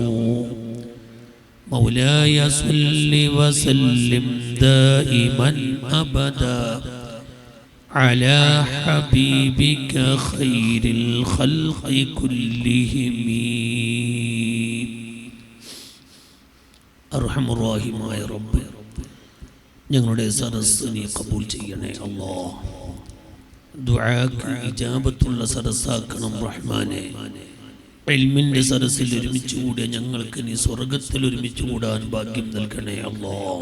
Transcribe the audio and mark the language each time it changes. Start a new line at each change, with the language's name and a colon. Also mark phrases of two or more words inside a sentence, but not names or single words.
Arabic: مولاي صل وسلم دائما أبدا على حبيبك خير الخلق كلهم. أرحم الراحمين يا رب
Malayalam: ഞങ്ങളുടെ സദസ്സ് നീ കബൂൽ ചെയ്യണേ അല്ലാഹ്. ദുആക്ക് ഇജാബത്തുള്ള സദസ്സാക്കണം റഹ്മാനേ. ഇൽമിന്റെ സദസ്സിൽ ഒരുമിച്ച് കൂടിയ ഞങ്ങൾക്ക് നീ സ്വർഗത്തിൽ ഒരുമിച്ച് കൂടാൻ ഭാഗ്യം നൽകണേ അല്ലാഹ്.